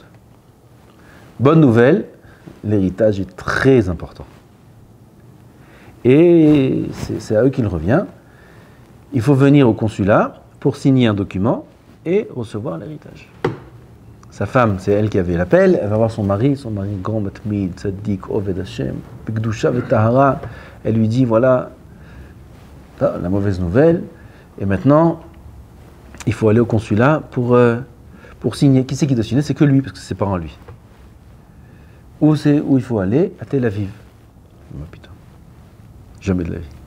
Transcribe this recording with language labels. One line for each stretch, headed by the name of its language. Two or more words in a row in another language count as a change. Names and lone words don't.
French: Bonne nouvelle, l'héritage est très important. Et c'est à eux qu'il revient. Il faut venir au consulat pour signer un document et recevoir l'héritage. Sa femme, c'est elle qui avait l'appel, elle va voir son mari grand
Hebrew: מתמיד, צדיק, עובד השם, בקדושה וטהרה.
French: Elle lui dit, voilà, la mauvaise nouvelle, et maintenant, il faut aller au consulat pour signer. Qui c'est qui doit signer? C'est que lui, parce que c'est ses parents lui. Où il faut aller? À Tel Aviv. Oh, putain. Jamais de la vie.